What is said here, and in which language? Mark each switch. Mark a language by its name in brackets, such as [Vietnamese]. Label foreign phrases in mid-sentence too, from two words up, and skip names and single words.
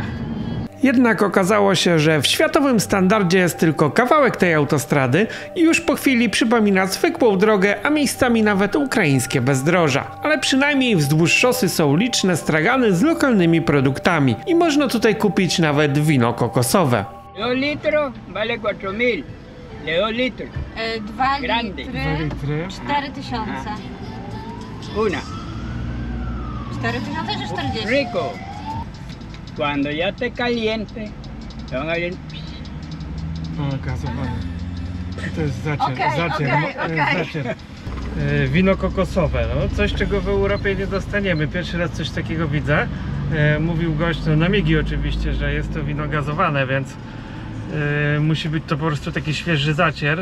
[Polish] Jednak okazało się, że w światowym standardzie jest tylko kawałek tej autostrady i już po chwili przypomina zwykłą drogę, a miejscami nawet ukraińskie bezdroża. Ale przynajmniej wzdłuż szosy są liczne stragany z lokalnymi produktami i można tutaj kupić nawet wino kokosowe. [Spanish] 2 litros vale 4.000. De 2 litros. 2 Grande. [Polish] litry, 4000. [Spanish] Una. [Polish] 4000 czy 40? [Spanish] Rico. Cuando ya esté caliente, le van a ir. [Polish] O, gazowane. To jest zacier, Okej. zacier. Wino kokosowe, no coś czego w Europie nie dostaniemy. Pierwszy raz coś takiego widzę. Mówił gość, no namigi oczywiście, że jest to wino gazowane, więc musi być to po prostu taki świeży zacier.